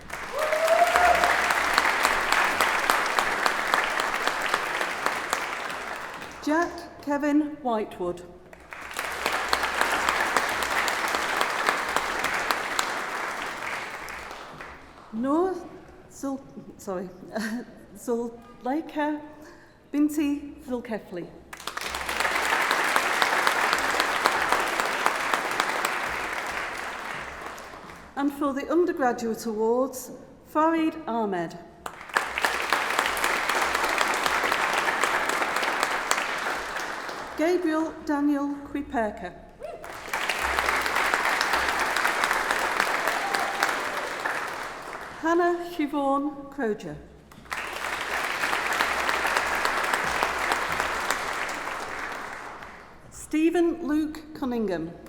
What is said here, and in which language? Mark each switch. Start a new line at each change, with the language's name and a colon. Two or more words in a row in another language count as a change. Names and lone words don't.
English: Jack Kevin Whitewood. Noor Zuleyka Binti Zulkefli. And for the undergraduate awards, Farid Ahmed. Gabriel Daniel Kwiperka. Hannah Siobhan Croger. Stephen Luke Cunningham.